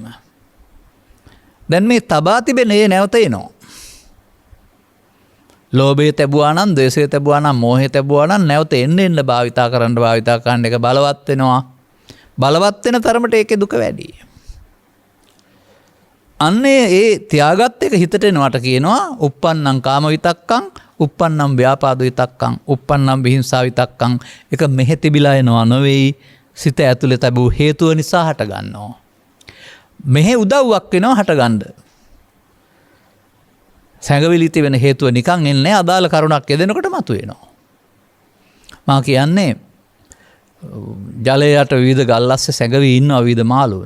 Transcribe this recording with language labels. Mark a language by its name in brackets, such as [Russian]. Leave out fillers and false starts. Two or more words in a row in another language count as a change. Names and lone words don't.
[Sinhala] දැන් මේ තබා තිබෙන ඒ නැවත එනවා. ලෝභය තැබුවා නම්, ද්වේෂය තැබුවා නම්, මෝහය තැබුවා නම් නැවත එන්න භාවිතා කරන්න එක බලවත් වෙනවා. බලවත් වෙන තරමට ඒකේ දුක වැඩි. අන්නේ ඒ තියාගත් එක හිතට එනවට කියනවා [Pali] uppannam කාම විතක්කං, uppannam ව්‍යාපාද විතක්කං, uppannam විහිංසා විතක්කං. [Sinhala] ඒක මෙහෙ තිබිලා එනවා නෙවෙයි, සිත ඇතුලේ තිබූ හේතුව නිසා හට ගන්නවා. මෙහෙ උදව්වක් වෙනවා හටගන්න. සැඟවිලි තිබෙන හේතුව නිකන් එන්නේ අදාළ කරුණක් යෙදෙනකොට මතුවෙනවා. මා කියන්නේ ජලයට විවිධ ගල් අස්සේ සැඟවී ඉන්නවා විවිධ මාළුන්.